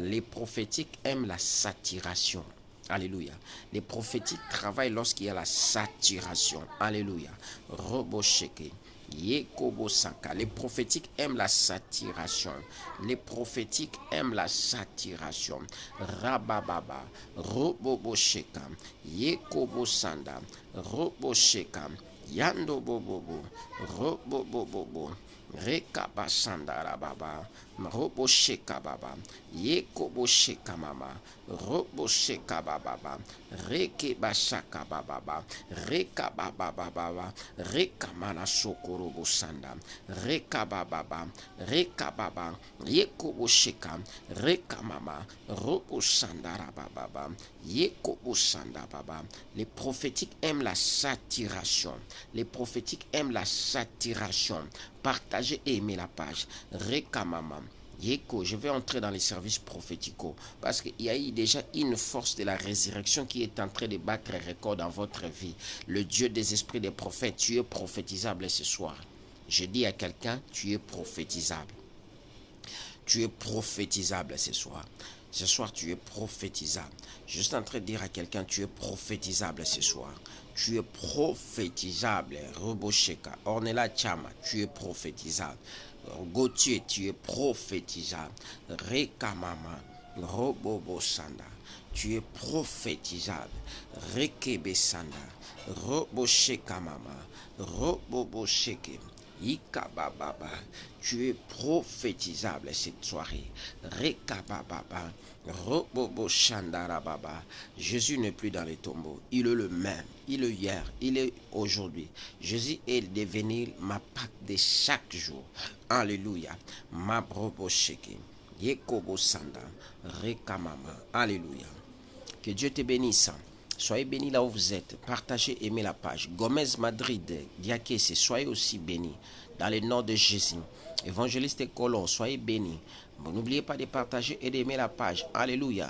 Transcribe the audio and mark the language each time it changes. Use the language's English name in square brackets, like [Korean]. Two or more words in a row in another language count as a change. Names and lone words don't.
[French] Les prophétiques aiment la saturation. Alléluia. Les prophétiques travaillent lorsqu'il y a la saturation. Alléluia. Robosheke. Yekobosaka. Les prophétiques aiment la saturation. Les prophétiques aiment la saturation. Rabababa. Robobosheka. Yekobosanda. Robosheka. Yando bobobo. Robobobobo. Rekabasanda rababa. Robosheka baba. Yekobosheka mama. Robosheka baba. Rekebashaka baba. Rekababa. Rekamana sokorobo sanda. Rekababa. Rekababa. Yekobosheka. Rekamama. Robosanda rababa. Yekobosanda baba. Les prophétiques aiment la saturation. Les prophétiques aiment la saturation. Partagez et aimez la page. Rekamama. Yeko, je vais entrer dans les services prophéticaux parce qu'il y a eu déjà une force de la résurrection qui est en train de battre un record dans votre vie. Le Dieu des esprits des prophètes, tu es prophétisable ce soir. Je dis à quelqu'un, tu es prophétisable. Tu es prophétisable ce soir. Ce soir, tu es prophétisable. Je suis en train de dire à quelqu'un, tu es prophétisable ce soir. Tu es prophétisable. Robosheka. Ornella Chama, tu es prophétisable. Gauthier, tu es prophétisable. Rekamama. Robobosanda. Tu es prophétisable. Rekebesanda. Robosheka mama. Robobosheke. Ikabababa, tu es prophétisable cette soirée. Rekabababa, Robobo Shandarababa. Jésus n'est plus dans les tombeaux. Il est le même. Il est hier. Il est aujourd'hui. Jésus est devenu ma Pâque de chaque jour. Alléluia. Ma brobo sheke. Yekobo Sanda. Rekamama. Alléluia. Que Dieu te bénisse. Soyez bénis là où vous êtes. Partagez, aimez la page. Gomez Madrid, Diakese, soyez aussi bénis. Dans le nom de Jésus. Évangéliste Colon, soyez bénis. N'oubliez pas de partager et d'aimer la page. Alléluia.